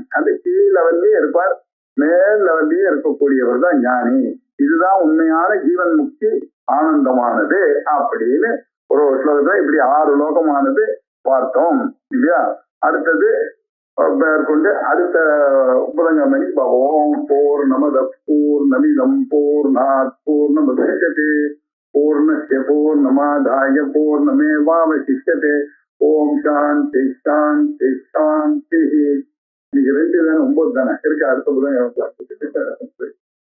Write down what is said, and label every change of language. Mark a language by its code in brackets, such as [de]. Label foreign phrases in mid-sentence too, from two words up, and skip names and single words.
[ta] அந்த கீழ் லெவல்லயே இருப்பார், மேல் லெவல்லயே இருக்கக்கூடியவர் தான் ஞானி. இதுதான் உண்மையான ஜீவன் முக்தி ஆனந்தமானது அப்படின்னு ஒரு ஸ்லோகத்துல இப்படி 6 லோகமானது பார்த்தோம் இல்லையா. அடுத்தது மேற்கொண்டு அடுத்த புதன்கிழமை [sa] ॐ पूर्णमद पूर्णमिदम् पूर्णात् पूर्णमुदच्यते पूर्णस्य पूर्णमादाय पूर्णमेवावशिष्यते. ॐ शान्ति शान्ति शान्ति. [ta] இன்னைக்கு 2 தானே 9 தானே இருக்கு. அடுத்த புதன்கிழமை